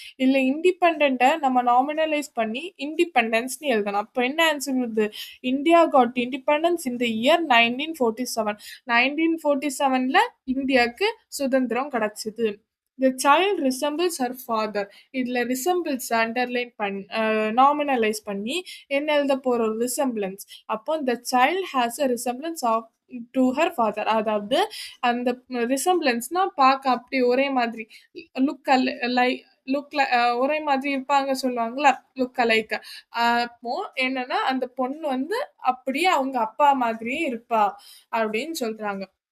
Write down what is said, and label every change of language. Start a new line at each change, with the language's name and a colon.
Tamil: இல்ல இண்டிபெண்டன்ட்ட நம்ம நாமினலைஸ் பண்ணி இண்டிபெண்டன்ஸ்ன்னு எழுதணும். அப்ப என்ன ஆன்சர் வருது?
English: India got independence in the year 1947.
Tamil: 1947ல இந்தியாக்கு சுதந்திரம் கிடைச்சது.
English: The child resembles her father.
Tamil: இதுல ரிசம்பிள்ஸ் அண்டர்லைன் நாமினலைஸ் பண்ணி என்ன எழுத போறோம்?
English: Resemblance.
Tamil: அப்போ
English: the child has a resemblance of to her father.
Tamil: அதாவது அந்த ரிசம்பிளன்ஸ்னா பார்க்க அப்படி ஒரே மாதிரி லுக் லை லுக் ஒரே மாதிரி இருப்பாங்க சொல்லுவாங்கல்ல, லுக் அலைக். அப்போ என்னன்னா அந்த பொண்ணு வந்து அப்படியே அவங்க அப்பா மாதிரியே இருப்பா அப்படின்னு சொல்றாங்க.